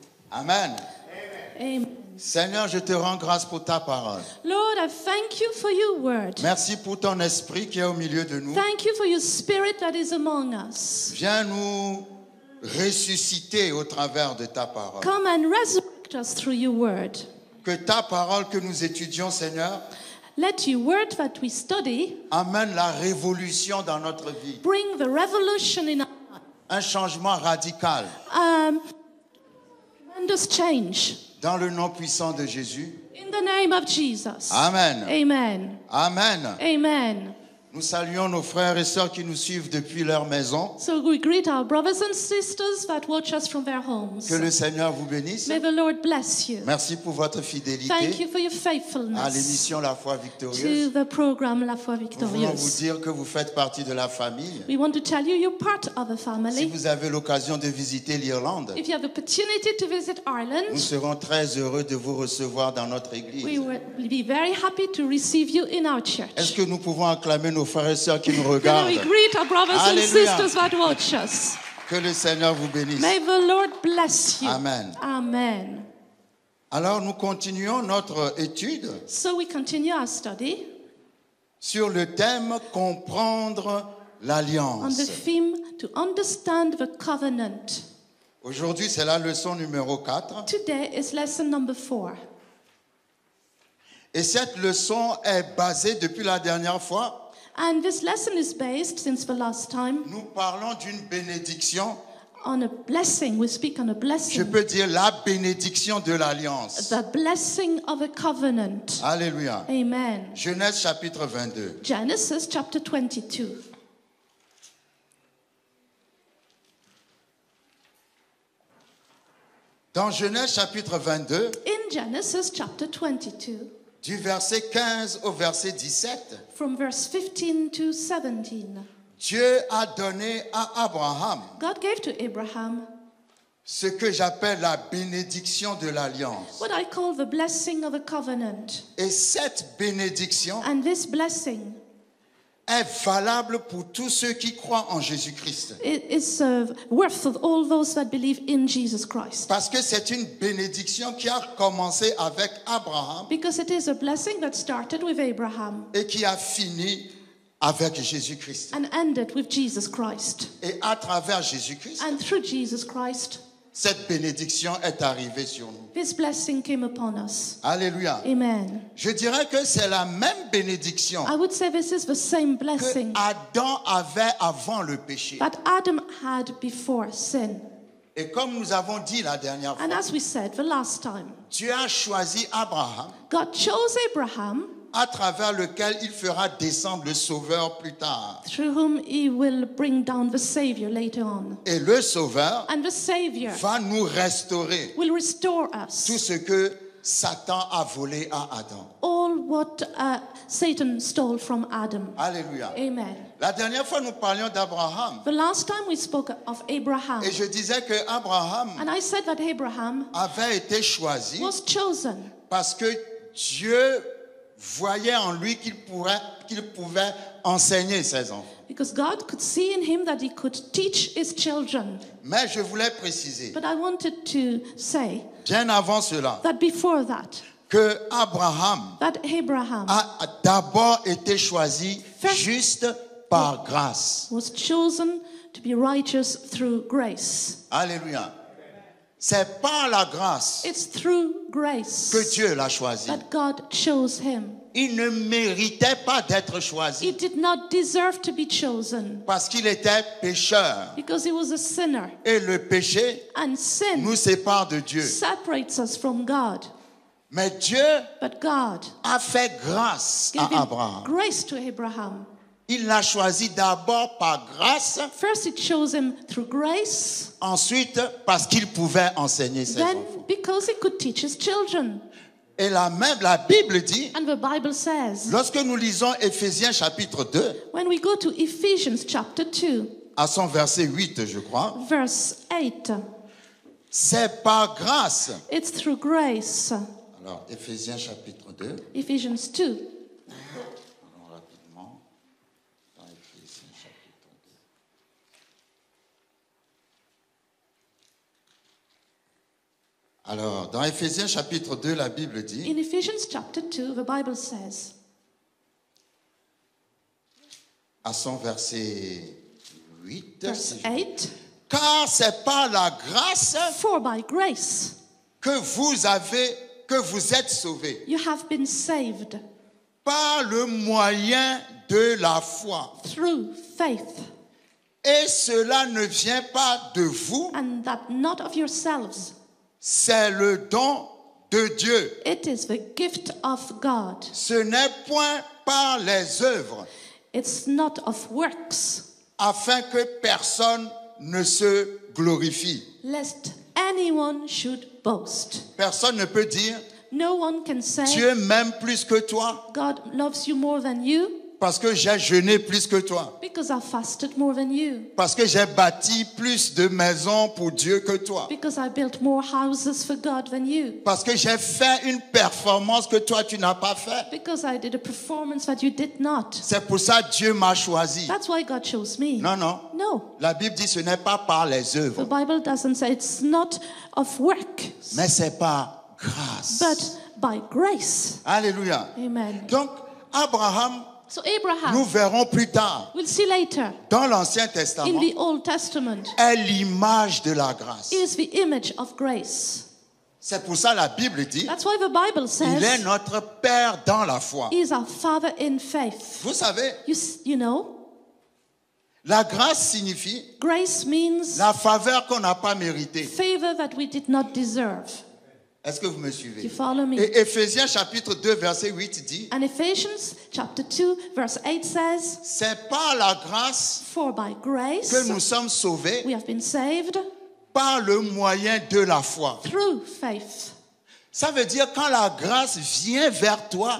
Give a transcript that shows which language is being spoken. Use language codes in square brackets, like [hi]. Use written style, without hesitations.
[fr] Amen. [en] Amen. [fr] Seigneur, je te rends grâce pour ta parole. [en] Lord, I thank you for your word. [fr] Merci pour ton esprit qui est au milieu de nous. [en] Thank you for your spirit that is among us. [fr] Viens nous ressusciter au travers de ta parole. [en] Come and resurrect us through your word. [fr] Que ta parole que nous étudions, Seigneur, [en] Let your word that we study [fr] amène la révolution dans notre vie. [en] bring the revolution in our [fr] Un changement radical. [en] tremendous change. [fr] Dans le nom puissant de Jésus. [en] In the name of Jesus. [fr] Amen. [en] Amen. [fr] Amen. [en] Amen. [fr] Nous saluons nos frères et sœurs qui nous suivent depuis leur maison. [en] So we greet our brothers and sisters that watch us from their homes. [fr] Que le Seigneur vous bénisse. [en] May the Lord bless you. [fr] Merci pour votre [en] Thank [fr] fidélité [en] you for your [fr] à [en] faithfulness [fr] l'émission La Foi [en] to [fr] Victorieuse. [en] the program La Foi [fr] Nous voulons vous [en] Victorieuse. [fr] dire que vous faites partie de la famille. [en] We want to tell you you're part of the [fr] Si [en] family. [fr] vous avez l'occasion de visiter l'Irlande, [en] If you have the opportunity to visit [fr] nous [en] Ireland, [fr] serons très heureux de vous recevoir dans notre [en] we [fr] église. [en] will be very happy to receive you in our church. [fr] Est-ce que nous pouvons acclamer nos frères et sœurs qui nous [en] Can [fr] regardent? [en] we greet our brothers and [fr] Hallelujah. [en] sisters that watch us? [fr] Que le Seigneur vous bénisse. [en] May the Lord bless you. [fr] Amen. [en] Amen. [fr] Alors nous continuons notre étude [en] So we continue our study [fr] sur le thème comprendre [en] on the [fr] l'alliance. [en] theme to understand the covenant. [fr] Aujourd'hui, c'est la leçon numéro 4. [en] Today is lesson number 4. [fr] Et cette leçon est basée depuis la dernière fois. [en] And this lesson is based, since the last time, [fr] Nous parlons d'une bénédiction. [en] on a blessing. We speak on a [fr] Je [en] blessing. [fr] peux dire la bénédiction de l'alliance. [en] The blessing of a covenant. [fr] Alléluia. [en] Amen. [fr] Genèse chapitre 22. [en] Genesis chapter 22. [fr] Dans Genèse chapitre 22, [en] In Genesis chapter 22, [fr] du verset 15 au verset 17, [en] from verse 15 to 17, [fr] Dieu a donné à Abraham [en] God gave to Abraham [fr] ce que j'appelle la bénédiction de l'alliance. [en] what I call the blessing of a covenant. [fr] Et cette bénédiction [en] And this blessing [fr] est valable pour tous ceux qui croient en Jésus-Christ. [en] is worth of all those that believe in Jesus Christ. [fr] Parce que c'est une bénédiction qui a commencé avec Abraham [en] Because it is a blessing that started with Abraham [fr] et qui a fini avec Jésus-Christ. [en] and ended with Jesus Christ. [fr] Et à travers Jésus-Christ, [en] And through Jesus Christ, [fr] cette bénédiction est arrivée sur nous. [en] this blessing came upon us. [fr] Alléluia. [en] Amen. [fr] Je dirais que c'est la même bénédiction [en] I would say this is the same [fr] que [en] blessing [fr] Adam avait avant le péché. [en] that Adam had before sin. [fr] Et comme nous avons dit la dernière [en] And [fr] fois, [en] as we said the last time, [fr] Dieu a choisi Abraham [en] God chose Abraham, [fr] à travers lequel il fera descendre le Sauveur plus tard. [en] through whom he will bring down the Savior later on. [fr] Et le Sauveur [en] And the Savior [fr] va nous restaurer [en] will restore [fr] tout [en] us [fr] ce que Satan a volé à Adam. [en] all what Satan stole from Adam. [fr] Alléluia. [en] Amen. [fr] La dernière fois, nous parlions d'Abraham. [en] The last time we spoke of Abraham, [fr] Et je disais que Abraham [en] and I said that Abraham [fr] avait été choisi [en] was chosen [fr] parce que Dieu voyait en lui qu'il pouvait enseigner ses enfants. [en] because God could see in him that he could teach his children. [fr] Mais je voulais préciser, [en] But I wanted to say [fr] bien avant cela, [en] that before that, [fr] que Abraham [en] that Abraham [fr] a d'abord été choisi juste par grâce. [en] was chosen to be righteous through grace. [fr] Alléluia. C'est par la grâce [en] It's through grace [fr] que Dieu l'a choisi. [en] that God chose him. [fr] Il ne méritait pas d'être [en] He [fr] choisi [en] did not deserve to be chosen [fr] parce qu'il était pécheur. [en] because he was a sinner. [fr] Et le péché [en] And sin [fr] nous sépare de Dieu. [en] separates us from God. [fr] Mais Dieu [en] But God [fr] a fait grâce [en] gave [fr] à Abraham. [en] grace to Abraham. [fr] Il l'a choisi d'abord par grâce, [en] First, he chose him through grace, [fr] ensuite parce qu'il pouvait enseigner ses [en] then [fr] enfants. [en] because he could teach his children. [fr] Et la Bible dit, [en] And the Bible says, [fr] lorsque nous lisons Éphésiens chapitre 2, [en] when we go to Ephesians chapter 2, [fr] à son verset 8, je crois, [en] verse 8, [fr] c'est par grâce. [en] it's through grace. [fr] Alors, Éphésiens chapitre 2, [en] Ephesians 2. [fr] allons rapidement dans Éphésiens chapitre 2. Alors, dans Éphésiens chapitre 2, la Bible dit, [en] In Ephesians chapter 2, the Bible says, [fr] à son verset 8, [en] verse 8, [fr] car c'est par la grâce [en] for by grace [fr] que vous êtes sauvés, [en] you have been saved [fr] par le moyen de la foi. [en] through faith, [fr] Et cela ne vient pas de vous, [en] and that not of yourselves. [fr] c'est le don de Dieu. [en] It is the gift of God. [fr] Ce n'est point par les œuvres, [en] It's not of works, [fr] afin que personne ne se glorifie. [en] lest anyone should boast. [fr] Personne ne peut dire, [en] No one can say, [fr] Dieu m'aime plus que toi [en] God loves you more than you [fr] parce que j'ai jeûné plus que toi, [en] because I fasted more than you, [fr] parce que j'ai bâti plus de maisons pour Dieu que toi, [en] because I built more houses for God than you, [fr] parce que j'ai fait une performance que toi tu n'as pas fait. [en] because I did a performance that you did not. [fr] C'est pour ça que Dieu m'a choisi. [en] That's why God chose me. [fr] Non, non. [en] No, [fr] La Bible dit ce n'est pas par les [en] the [fr] œuvres, [en] Bible doesn't say it's not of work, [fr] mais c'est par grâce. [en] but by grace. [fr] Alléluia. [en] Amen. [fr] Donc, Abraham, [en] So [fr] nous [en] Abraham, [fr] verrons plus tard, [en] we'll see later, [fr] dans l'Ancien [en] in [fr] Testament, [en] the Old Testament, [fr] est l'image de la grâce. [en] is the image of grace. [fr] C'est pour ça la Bible dit, [en] That's why the Bible [fr] il est [en] says [fr] notre Père dans la foi. [en] he is our Father in faith. [fr] Vous savez, [en] You know, [fr] la grâce signifie [en] grace means [fr] la faveur qu'on n'a pas méritée. [en] favor that we did not deserve. [fr] Est-ce que vous me [en] You [fr] suivez? [en] follow me? [fr] Et Éphésiens chapitre 2 verset 8 dit, [en] And Ephesians chapter 2 verse 8 says, [fr] c'est par la grâce [en] for by grace [fr] que nous sommes sauvés [en] we have been saved [fr] par le moyen de la foi. [en] through faith. [fr] Ça veut dire quand la grâce vient vers toi,